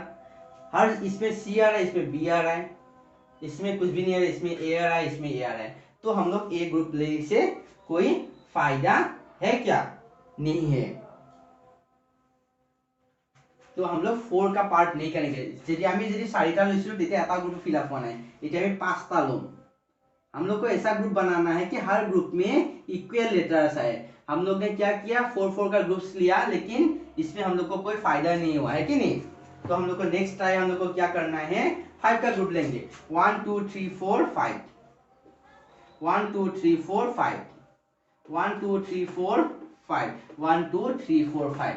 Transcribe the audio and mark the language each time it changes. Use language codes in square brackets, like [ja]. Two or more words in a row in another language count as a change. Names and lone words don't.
[hi] हर इसमें C आ रहा है, इसमें B आ रहा है, इसमें कुछ भी नहीं आ रहा है, इसमें A आ रहा है, इसमें A आ रहा है, तो हम लोग A ग्रुप लेने से कोई फायदा है क्या, नहीं है। तो हम लोग 4 का पार्ट नहीं करेंगे। [as] যদি আমি যদি 4টা লৈছিলো তেতিয়া এটা [en] group fillup [as] হোৱা নাই, এতিয়া আমি 5টা লম। [hi] हम लोग को ऐसा ग्रुप बनाना है कि हर ग्रुप में इक्वल लेटर्स आए। हम लोग ने क्या किया, 4 का ग्रुप्स लिया, लेकिन इसमें हम लोग को कोई फायदा नहीं हुआ है कि नहीं। तो हम लोग को नेक्स्ट ट्राई हम लोग को क्या करना है, 5 का ग्रुप लेंगे, 1 2 3 4 5 1 2 3 4 5 1 2 3 4 5 1 2 3 4 5।